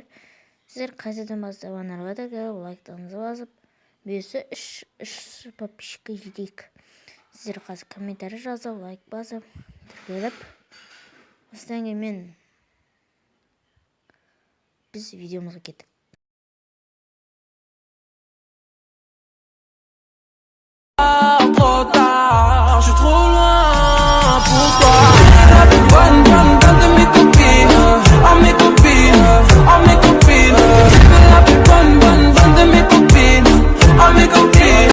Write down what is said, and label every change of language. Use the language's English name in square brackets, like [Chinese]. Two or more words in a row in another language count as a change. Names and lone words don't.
[Kazakh] Сіздер қайсыдан бастап анарға да лайктарыңызды басып, бұйырса үш подписчикке жетейік. Сіздер қазір комментарий жазып, лайк басып, тіркеліп. Осыдан кейін біз видеомызға кеттік. [French] Je suis trop loin pour toi. Bonne de mes copines, oh mes copines, oh mes copines. Je veux la plus bonne de mes copines, oh mes copines.